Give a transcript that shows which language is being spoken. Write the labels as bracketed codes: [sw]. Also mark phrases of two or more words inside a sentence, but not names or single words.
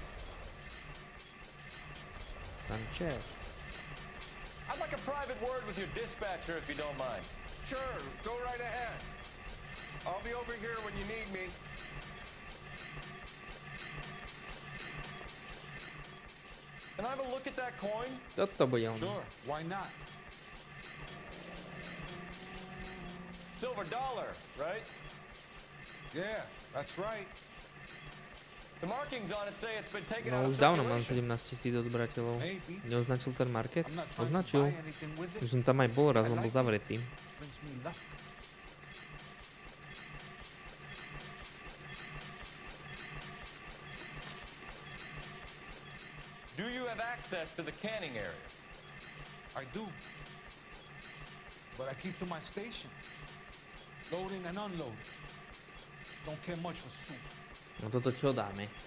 [en] Sanchez. I'd like a private word with your dispatcher, if you don't mind. Sure, go right ahead. I'll be over here when you need me. Can I have a look at that coin? [sk] Toto bude on. [en] Sure, why not? Silver dollar, right? Yeah, that's right. The markings on it say it's been taken [sk] No [en] out [sk] už [en] of [sk] dávno mám [en] circulation. [sk] 17 000 odberateľov. Neoznačil ten market? Označil. Už som tam aj bol raz, on bol zavretý. [en] Do you have access to the canning area? I do. But I keep to my station. Loading and unloading. Don't care much for soup. [sk] No toto čo dáme?